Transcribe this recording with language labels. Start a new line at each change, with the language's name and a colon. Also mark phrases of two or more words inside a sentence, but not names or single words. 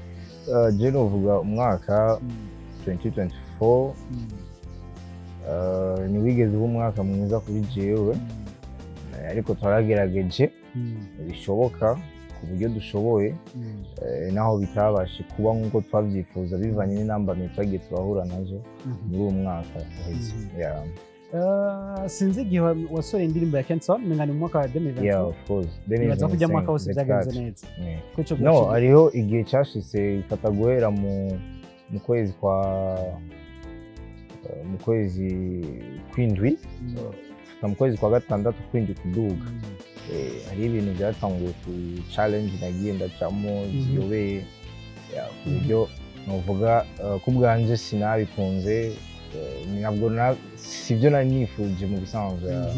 Rundi: Je novuga umwaka 2024 ni wigeze umwaka mwiza kuri jewe ariko twaragerageje bishoboka ku buryo dushoboye naho bitabashe kuba nkuko twavyifuza bivanye n'intambamyi twagiye turahura nazo muri uwo mwaka. Sinzi igihe wasore indirimbo ya Kenson mengana mu mwaka wa 2024.
English: Yeah, of course.
Rundi: Baza kujya mwaka wose byagenze neza. No, ariho igihe cyashise ifata guhera mu kwezi mu kwezi kw'indwi mu kwezi kwa gatandatu kw'indwi kuduga hari ibintu byatanguye ku challenge nagiye ndacamo ziyobeye ku buryo novuga ku bwanje sinabikunze nabwo sivyo nari nifuje mu bisanzwe.